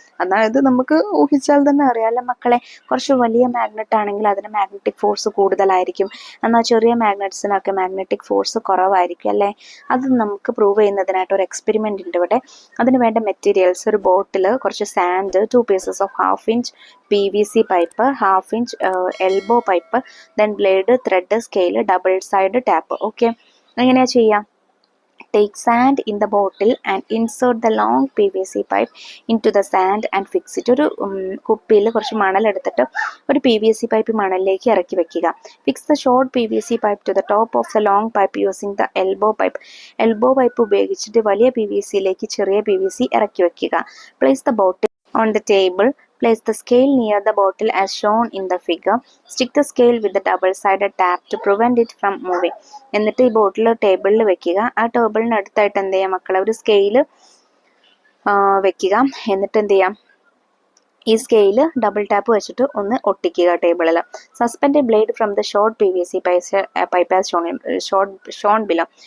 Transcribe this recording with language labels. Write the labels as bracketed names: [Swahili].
[Malayalam] അതായത് നമുക്ക് ഊഹിച്ചാൽ തന്നെ അറിയാമല്ലോ മക്കളെ, കുറച്ച് വലിയ മാഗ്നറ്റ് ആണെങ്കിൽ അതിന് മാഗ്നറ്റിക് ഫോഴ്സ് കൂടുതലായിരിക്കും, എന്നാൽ ചെറിയ മാഗ്നറ്റ്സിനൊക്കെ മാഗ്നറ്റിക് ഫോഴ്സ് കുറവായിരിക്കും അല്ലേ. അത് നമുക്ക് പ്രൂവ് ചെയ്യുന്നതിനായിട്ട് ഒരു എക്സ്പെരിമെന്റ് ഉണ്ട് ഇവിടെ. അതിന് വേണ്ട മെറ്റീരിയൽസ്: ഒരു ബോട്ടിൽ, കുറച്ച് sand, [English] 2 pieces of 1/2 inch [Malayalam] PVC pipe, 1/2 inch elbow pipe, then blade, thread, scale, double side tap. Okay, എങ്ങനെയാ ചെയ്യാം? [English] Take sand in the bottle and insert the long PVC pipe into the sand and fix it. [Malayalam] ഒരു കുപ്പിയിൽ കുറച്ച് മണൽ എടുത്തിട്ട് ഒരു PVC pipe മണലിലേക്ക് ഇറക്കി വെക്കുക. [English] Fix the short PVC pipe to the top of the long pipe using the elbow pipe. [Malayalam] Elbow pipe ഉപയോഗിച്ചിട്ട് വലിയ PVCയിലേക്ക് ചെറിയ PVC ഇറക്കി വെക്കുക. [English] Place the bottle on the table. Place the scale near the bottle as shown in the figure. Stick the scale with the double-sided tap to prevent it from moving. [Malayalam] എന്നിട്ട് ഈ ബോട്ടിൽ ടേബിളിൽ വെക്കുക. ആ ടേബിളിന് അടുത്തായിട്ട് എന്ത് ചെയ്യാം മക്കളെ? ഒരു സ്കെയില് വെക്കുക. എന്നിട്ട് എന്ത് ചെയ്യാം? ഈ സ്കെയില് ഡബിൾ ടാപ്പ് വെച്ചിട്ട് ഒന്ന് ഒട്ടിക്കുക ടേബിളിൽ. [English] Suspend blade from the short PVC pipe as shown below.